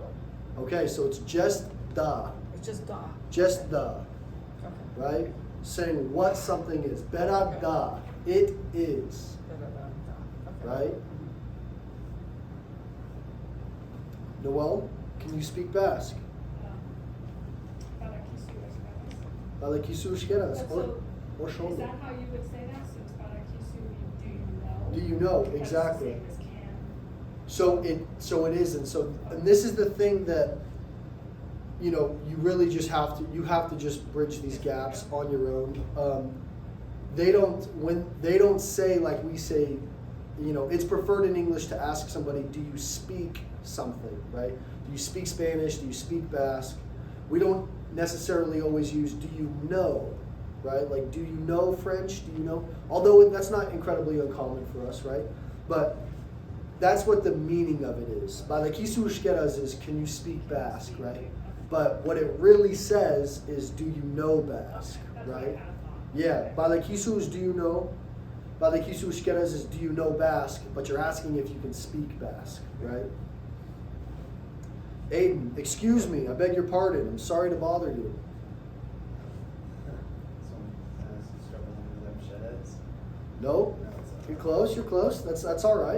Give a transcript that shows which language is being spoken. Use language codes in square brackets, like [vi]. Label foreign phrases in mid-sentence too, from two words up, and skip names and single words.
[en] Okay, so it's just da. It's just da. Just da. Okay. Right? Saying what something is. [eu] Beta da. [en] It is. Okay. Right? Noel, can you speak Basque? [eu] Badakigu euskaraz. [en] Or Is shoulder. that how you would say that? So it's badakigu, do you know? Do you know? That's Exactly. the same as can. So it is, and this is the thing that you really just have to just bridge these gaps on your own. They don't say like we say, it's preferred in English to ask somebody, do you speak something, right? Do you speak Spanish? Do you speak Basque? We don't necessarily always use do you know, right? Like do you know French? Do you know? Although that's not incredibly uncommon for us, right? But that's what the meaning of it is. [eu] Badakigu euskaraz [en] is can you speak Basque, right? But what it really says is do you know Basque, right? Yeah, badakigu is do you know? [eu] Badakigu euskaraz [en] is do you know Basque? But you're asking if you can speak Basque, right? Aiden, excuse me, I beg your pardon. I'm sorry to bother you. No, you're close. You're close. That's all right.